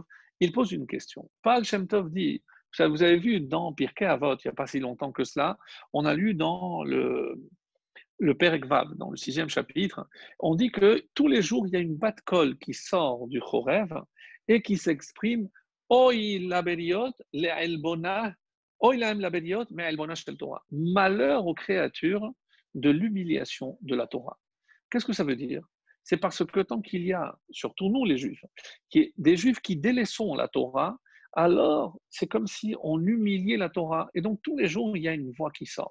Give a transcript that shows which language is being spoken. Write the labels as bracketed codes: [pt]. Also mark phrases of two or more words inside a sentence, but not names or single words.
[fr] Il pose une question. Baal Shem Tov dit, vous avez vu dans Pirkei Avot, il n'y a pas si longtemps que cela, on a lu dans le [he] פרק ו, [fr] dans le 6e chapitre, on dit que tous les jours, il y a une [he] בת קול [fr] qui sort du Chorev et qui s'exprime [he] אוי לבריות לעלבונה, אוי להם לבריות מעלבונה של תורה. [fr] Malheur aux créatures de l'humiliation de la Torah. Qu'est-ce que ça veut dire? C'est parce que tant qu'il y a, surtout nous les Juifs, des Juifs qui délaissons la Torah, alors c'est comme si on humiliait la Torah. Et donc tous les jours, il y a une voix qui sort.